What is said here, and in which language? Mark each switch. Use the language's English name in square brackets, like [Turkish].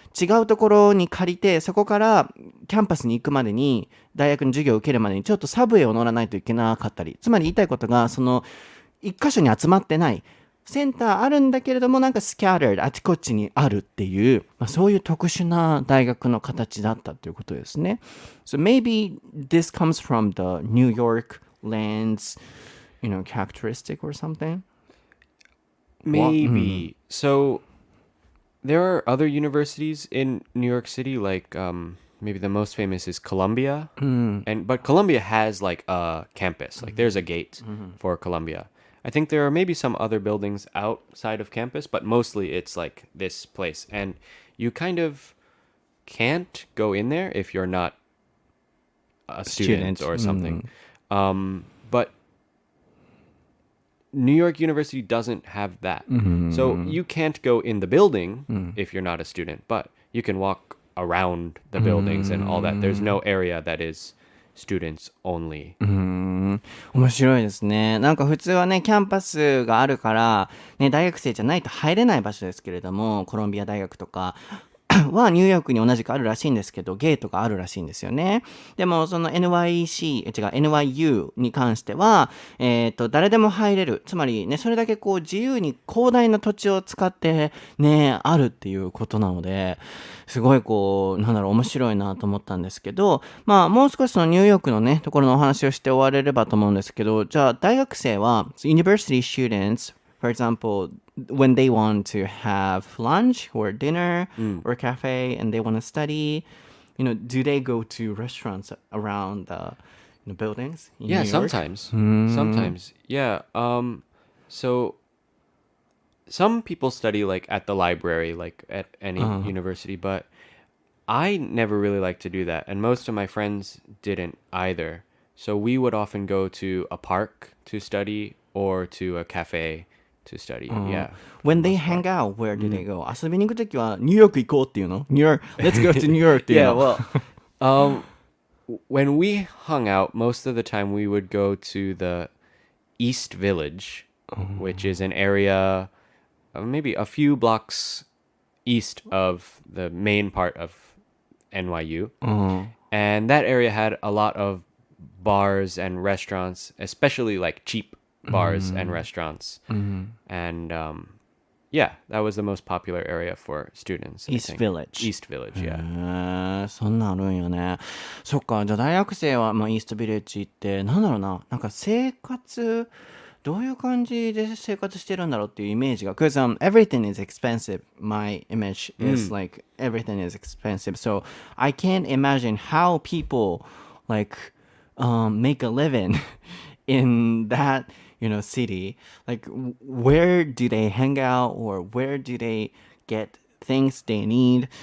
[Japanese] 違うところに借りて、そこからキャンパスに行くまでに、大学の授業を受けるまでに、ちょっとサブウェイを乗らないといけなかったり、つまり言いたいことが、その、一箇所に集まってない。センターあるんだけれども、なんかスキャターあちこちにあるっていう、そういう特殊な大学の形だったということですね。 [English] So maybe this comes from the New York land's, characteristic or something? Maybe. So there are other universities in New York City, like maybe the most famous is Columbia. But Columbia has like a campus. Like there's a gate for Columbia. I think there are maybe some other buildings outside of campus, but mostly it's like this place. And you kind of can't go in there if you're not a student or something. But New York University doesn't have that. So you can't go in the building if you're not a student, but you can walk around the buildings and all that. There's no area that is students only. [Japanese] 面白いですね。なんか普通はね、キャンパスがあるから、ね、大学生じゃないと入れない場所ですけれども、コロンビア大学とかはニューヨークに同じくあるらしいんですけど、ゲートがあるらしいんですよね。でも、その NYU に関しては、誰でも入れる。つまりね、それだけこう自由に広大な土地を使ってね、あるっていうことなので、すごいこう、面白いなと思ったんですけど、まあ、もう少しそのニューヨークのね、ところのお話をして終われればと思うんですけど、じゃあ、大学生は、 [English] University students, for example, when they want to have lunch or dinner or cafe and they want to study, do they go to restaurants around the buildings in Yeah, New York? sometimes. Yeah. So some people study like at the library, like at any university, but I never really liked to do that, and most of my friends didn't either. So we would often go to a park to study or to a cafe to study. Yeah. When they hang out, where do they go? [Japanese] 遊びに行くときはニューヨーク行こうっていうの [English] Let's go to New York [Japanese] っていう [English] Yeah, [Japanese] の [English] well, when we hung out, most of the time we would go to the East Village, which is an area maybe a few blocks east of the main part of NYU. And that area had a lot of bars and restaurants, especially like cheap bars and restaurants. And yeah, that was the most popular area for students. I East think. Village. East Village, yeah. [Japanese] そんなんあるんよね。そっか、じゃあ大学生は、イーストビレッジ行って、なんか生活、どういう感じで生活してるんだろうっていうイメージが。 [English] Because everything is expensive. My image is like everything is expensive. So I can't imagine how people like make a living in that, city. Like where do they hang out or where do they get things they need?